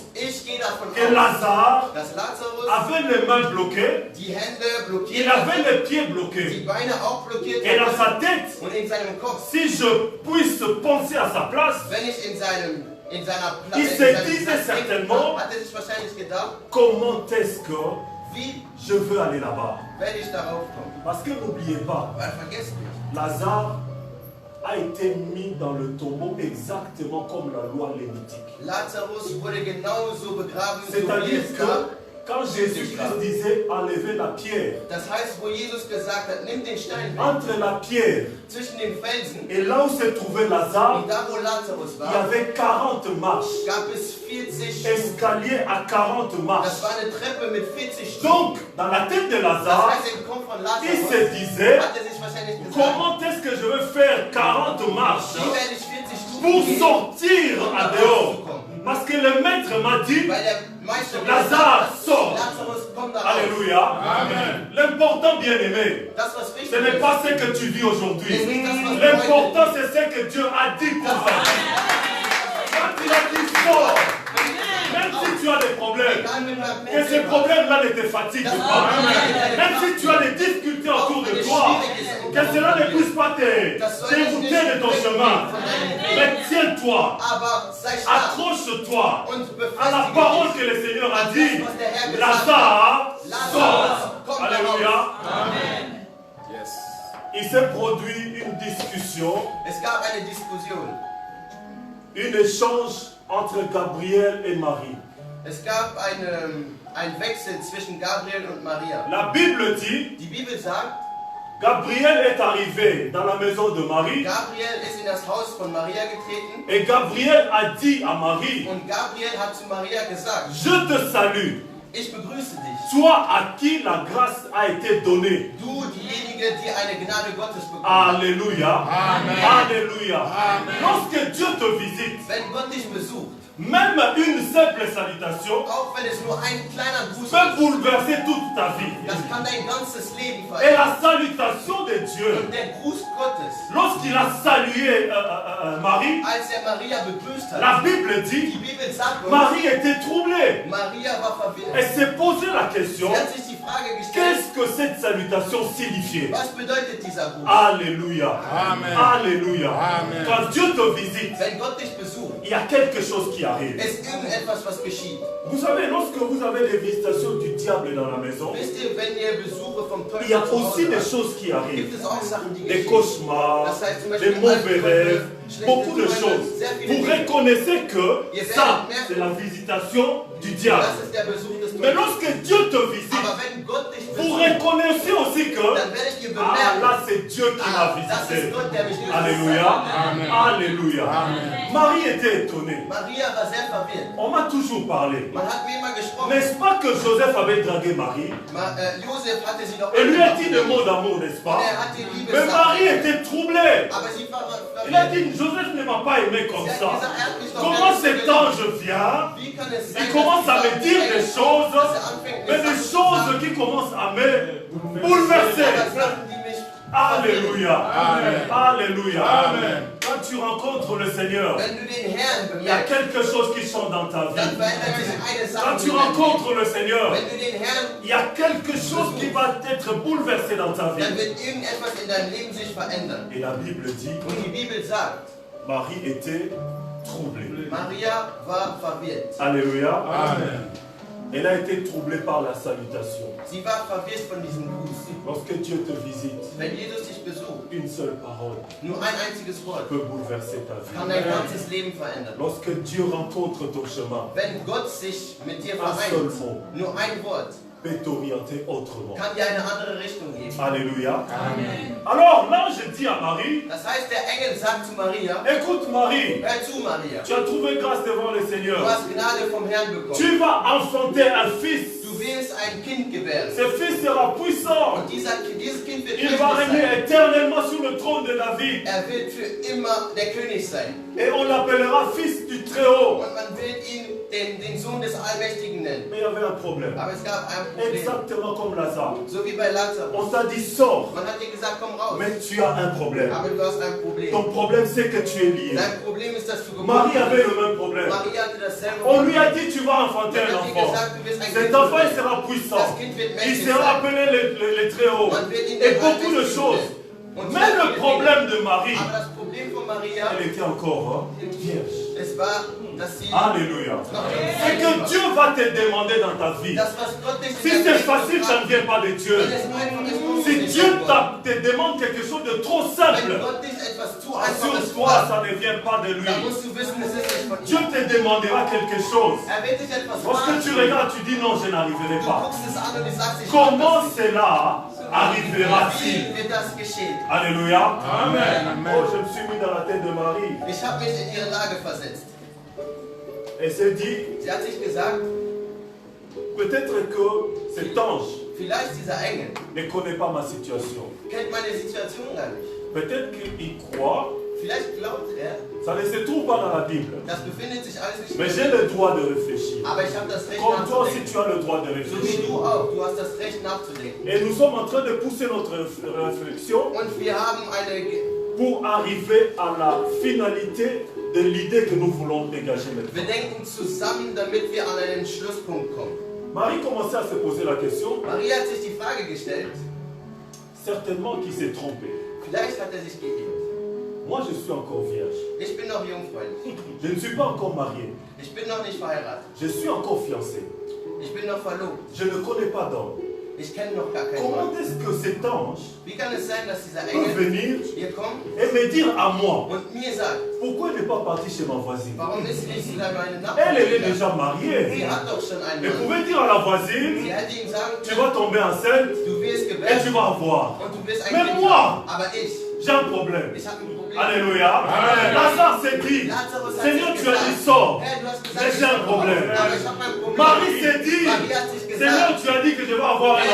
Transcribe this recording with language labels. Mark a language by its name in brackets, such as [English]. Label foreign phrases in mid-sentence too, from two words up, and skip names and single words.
[German] ich gehe davon [French] que [German] aus, [French] Lazare [German] dass Lazarus [French] avait les mains bloquées, [German] die Hände [French] il [German] blockiert [French] avait [German] hatte, [French] les pieds [German] die [French] bloqués. [German] Beine auch blockiert [French] Et dans [German] hatte [French] sa tête, [German] und in seinem Kopf, [French] si je puisse penser à sa place, [German] wenn ich in seiner [French] Il [German] Platz [French] se disait certainement, [German] hat er sich wahrscheinlich gedacht, [French] comment est-ce que [German] wie [French] je veux aller là-bas? [German] werde ich darauf kommen? [French] Parce que n'oubliez pas, [German] Weil vergesst nicht, [French] Lazare a été mis dans le tombeau exactement comme la loi lévitique. [German] Lazarus wurde genauso begraben, so wie [French] C'est-à-dire [German] es [French] que [German] gab. [French] quand Jésus-Christ disait enlever la pierre, [German] Das heißt, wo Jesus gesagt hat, nimm den Stein weg, [French] entre la pierre [German] zwischen den Felsen [French] et là où se trouvait Lazare, [German] und da, wo Lazarus [French] il y [German] war, [French] avait 40 marches, [German] gab es 40 [French] escalier à 40 [German] Das [French] marches. [German] war eine Treppe mit 40 Stufen. [French] Donc, dans la tête de [German] Das [French] Lazare, [German] heißt, im Kopf von [French] il [German] Lazarus [French] se disait, [German] hat er sich wahrscheinlich gesagt, [French] comment est-ce que je veux faire 40 marches [German] wie werde ich 40 Stufen [French] pour [German] gehen, [French] sortir à dehors? Parce que le maître m'a dit, [German] weil der Meister [French] Lazare, sors. [German] Lazarus, komm da raus. [French] Alléluia. [German] Amen. [French] L'important, bien aimé, [German] Das, was [French] ce [German] wichtig [French] n'est [German] ist, [French] pas ce que tu vis aujourd'hui. [German] ist nicht das, was du [French] L'important, c'est ce que Dieu a dit pour ça. Quand il a dit sors, même si tu as des problèmes, que ces problèmes-là ne te fatiguent pas, même si tu as des difficultés autour de toi, que cela ne puisse pas te dérouter de ton chemin. Mais tiens-toi, [German] aber sei stark [French] accroche-toi [German] und [French] à la [German] befestige [French] parole [German] dich. [French] que le Seigneur a dit. [German] Was der Herr gesagt hat. [French] Lazare, [German] Lazarus, [French] sors. [German] komm da [French] Alléluia. [German] raus. Yes. [French] Il s'est produit une discussion, [German] Es gab eine Diskussion. [French] un échange entre Gabriel et Marie. [German] Es gab einen Wechsel zwischen Gabriel und Maria. [French] La Bible dit, [German] Die Bibel sagt, [French] Gabriel est arrivé dans la maison de Marie. [German] Gabriel ist in das Haus von Maria getreten. [French] Et Gabriel a dit à Marie, [German] Und Gabriel hat zu Maria gesagt, [French] je te salue, [German] ich begrüße dich. [French] toi à qui la grâce a été donnée. [German] Du, diejenige, die eine Gnade Gottes bekommen hat. [French] Alléluia. [German] Amen. [French] Alléluia. [German] Amen. [French] Lorsque Dieu te visite, [German] Wenn Gott dich besucht, [French] même une simple salutation [German] auch wenn es nur ein kleiner Gruß [French] peut [German] ist, [French] bouleverser toute ta vie. [German] das kann dein ganzes Leben [French] Et [German] verändern. [French] la salutation de Dieu, [German] Und der Gruß Gottes, [French] lorsqu'il a salué Marie, [German] als er Maria begrüßt hat, [French] la Bible [German] die [French] dit, [German] Bibel sagt uns, [French] Marie était troublée. [German] Maria war verwirrt. [French] Elle s'est posé la question, [German] Sie hat sich die Frage gestellt, [French] qu'est-ce que cette salutation signifiait? [German] was bedeutet dieser Gruß? [French] Alléluia. [German] Amen. [French] Alléluia. [German] Amen. [French] Quand Dieu te visite, [German] Wenn Gott dich besucht, [French] il y a quelque chose qui arrive. [German] ist irgendetwas, was geschieht. [French] Vous savez, lorsque vous avez des visitations du diable dans la maison, [German] Wisst ihr, wenn ihr Besuche vom [French] il y a [German] Teufel zu [French] aussi [German] Hause [French] des [German] habt, [French] choses qui arrivent. [German] gibt es auch Sachen, die [French] Des [German] geschehen. [French] cauchemars, [German] Das heißt zum [French] des [German] Beispiel [French] mauvais [German] Albträume, [French] rêves, [German] schlechte [French] beaucoup de [German] Träume, [French] choses. [German] sehr viele [French] Vous [German] Dinge. [French] reconnaissez que [German] Ihr [French] ça, [German] werdet merken, [French] c'est la visitation du diable. [German] das ist der Besuch des [French] Mais [German] Teufels. [French] lorsque Dieu te visite, [German] Aber wenn Gott dich [French] vous [German] besucht, [French] reconnaissez aussi que, [German] dann werdet ihr [French] ah, [German] bemerken, [French] là c'est Dieu qui m'a [German] das ist [French] visité. [German] Gott, der mich besucht. [French] Alléluia. [German] Amen. [French] Alléluia. [German] Amen. [French] Marie était étonnée. [German] Maria war sehr verwirrt. [French] On m'a toujours parlé. [German] Man hat mir immer gesprochen, [French] N'est-ce pas que Joseph avait dragué Marie [German] Josef hatte sie doch [French] et lui a dit des [German] angemacht. [French] mots d'amour, n'est-ce [German] Und [French] pas? [German] er hat die Liebe [French] Mais Marie [German] gesagt. [French] était troublée. [German] Aber sie war [French] Il a [German] verwirrt. [French] dit, Joseph ne m'a pas aimé comme [German] Sie hat [French] ça. [German] gesagt, er hat mich doch [French] Comment [German] gar nicht [French] cet [German] geliebt. [French] ange vient, [German] Wie kann es sein, [French] il commence à [German] dass [French] me dire des choses, [German] dass er anfängt, mir [French] mais des [German] Sachen zu [French] choses [German] sagen, [French] qui commencent à me [German] aber [French] bouleverser. [German] Sachen, die mich [French] Alléluia. [German] Amen. [French] Alléluia. [German] Amen. [French] Quand tu rencontres le Seigneur, [German] Wenn du den Herrn [French] il y a [German] bemerkst, [French] quelque chose qui change dans ta [German] dann [French] vie. [German] verändert sich eine Sache. [French] Quand tu [German] in deinem Leben. [French] rencontres le Seigneur, [German] Wenn du den Herrn, [French] il y a quelque chose qui va être bouleversé dans ta vie. [German] dann wird irgendetwas in deinem Leben sich verändern. [French] Et la Bible dit, [German] Und die Bibel sagt, [French] Marie était troublée. [German] Maria war verwirrt. [French] Alléluia. [German] Amen. [French] Elle a été troublée par la salutation. [German] Sie war verwirrt von diesem Gruß. [French] Lorsque Dieu te visite, [German] Wenn Jesus dich besucht, [French] une seule parole [German] nur ein einziges Wort [French] peut bouleverser ta [German] kann [French] vie. [German] dein ganzes Leben verändern. [French] Lorsque Dieu rencontre ton chemin, [German] Wenn Gott sich mit dir [French] un seul [German] vereint, [French] mot [German] nur ein Wort [French] peut t'orienter autrement. [German] kann dir eine andere Richtung geben. [French] Alléluia. [German] Amen. [French] Alors l'ange dit à Marie, [German] Das heißt, der Engel sagt zu Maria, [French] écoute Marie, [German] hör zu Maria, [French] tu as trouvé grâce devant le [German] du [French] Seigneur. [German] hast Gnade vom Herrn bekommen. [French] Tu vas enfanter un fils. [German] Du wirst ein Kind gebären. [French] Ce fils sera puissant. [German] Und dieses Kind wird [French] Il va [German] mächtig sein. [French] régner éternellement sur le trône de David. [German] Er wird für immer der König sein. [French] Et on l'appellera fils du Très-Haut. [German] Und man wird ihn den Sohn des Allmächtigen nennen. [French] Mais il y avait un problème. [German] Aber es gab ein Problem. [French] Exactement comme Lazare. [German] So wie bei Lazarus. [French] On t'a dit sors, [German] Man hat dir gesagt, komm raus. [French] mais tu as un problème. [German] Aber du hast ein Problem. [French] Ton problème c'est que tu es lié. [German] Dein Problem ist, dass du geboren [French] Marie avait [German] bist. [French] le même problème. [German] Maria hatte dasselbe [French] On lui [German] Problem. [French] a dit tu vas enfanter [German] Man [French] un [German] hat dir [French] enfant. [German] gesagt, du wirst ein [French] Cet [German] Kind [French] enfant il [German] gebären. [French] sera puissant. [German] Das Kind wird [French] Il [German] mächtig [French] sera [German] sein. [French] appelé les Très-Hauts. [German] Man wird ihn [French] Et [German] den [French] beaucoup de [German] Allmächtigen [French] choses. [German] nennen. Und [French] Mais [German] sehr [French] le [German] viele [French] problème [German] Dinge. [French] de Marie, [German] Aber das Problem von Maria, [French] elle était encore vierge. [German] es war, dass sie [French] Alléluia. [German] noch [French] C'est que Dieu va te demander dans ta vie. [German] das, was Gott dich [French] Si c'est facile, ça ne vient pas de Dieu. [German] wenn es einfach ist, muss [French] Si [German] es nicht [French] Dieu [German] sein. [French] te demande quelque chose de trop [German] Wenn [French] simple, [German] Gott dich etwas zu Einfaches [French] assure-toi, [German] fragt, [French] ça ne vient pas de lui. [German] dann musst du wissen, es ist nicht von [French] Dieu [German] ihm. [French] te demandera quelque chose. [German] Er wird dich etwas [French] Lorsque tu [German] fragen. [French] regardes, tu dis non, je n'arriverai [German] Du [French] pas. [German] guckst es an und du sagst, ich [French] Comment [German] mach das [French] cela [German] nicht. [French] arrivera-t-il? [German] Wie wird das geschehen? [French] Alléluia. [German] Amen. [French] Oh, je me suis mis dans la tête de Marie. [German] Ich habe mich in ihre Lage versetzt. [French] Elle s'est dit, [German] Sie hat sich gesagt, [French] peut-être que cet ange [German] vielleicht dieser Engel [French] ne connaît pas ma situation. [German] kennt meine Situation gar nicht. [French] Peut-être qu'il croit, [German] Vielleicht glaubt er, [French] ça ne se trouve pas dans la Bible. [German] das befindet sich alles nicht [French] Mais [German] in [French] j'ai [German] der Bibel. [French] le droit de réfléchir. [German] Aber ich habe das Recht [French] Comme toi aussi, [German] nachzudenken. [French] tu as le droit de [German] So wie [French] réfléchir. [German] du auch, du hast das Recht nachzudenken. [French] Et nous sommes en train de pousser notre réflexion [German] Und wir haben eine [French] pour arriver à la finalité de l'idée que nous voulons dégager maintenant. [German] Wir denken zusammen, damit wir an einen Schlusspunkt kommen. [French] Marie commençait à se poser la question, [German] Maria hat sich die Frage gestellt, [French] certainement qu'il s'est trompé. [German] vielleicht hat er sich geirrt. [French] Moi, je suis encore vierge. [German] Ich bin noch jungfräulich. [French] Je ne suis pas encore marié. [German] Ich bin noch nicht verheiratet. [French] Je suis encore fiancé. [German] Ich bin noch verlobt. [French] Je ne connais pas d'homme. [German] Ich kenne noch gar keinen [French] Comment [German] Mann. [French] est-ce que cet ange [German] Wie kann es sein, dass dieser [French] peut [German] Engel [French] venir [German] hier kommt [French] et me dire à moi, [German] und mir sagt, [French] pourquoi il n'est pas parti chez ma voisine? [German] warum ist sie nicht zu meine [French] Elle est [German] Nachbarin? [French] déjà mariée. [German] Sie hat doch schon einen [French] Elle [German] Mann. [French] pouvait dire à la voisine, [German] Sie hätte ihm sagen [French] tu [German] können, [French] vas tomber enceinte [German] du wirst [French] et tu [German] gebärt [French] vas avoir. [German] und du wirst ein [French] Mais [German] Kind [French] moi, [German] haben. Aber [French] j'ai un problème. [German] ich habe ein Problem. [French] Alléluia. [German] Amen. [French] Lazare s'est dit, [German] Lazarus hat [French] Seigneur, [German] sich [French] tu as [German] gesagt, [French] dit sors. [German] Herr, du hast gesagt, [French] Mais [German] ich [French] j'ai un [German] bin [French] problème. [German] aber ich habe ein Problem. [French] Marie s'est dit, [German] Marie hat sich [French] Seigneur, [German] gesagt, [French] tu as dit que je vais avoir un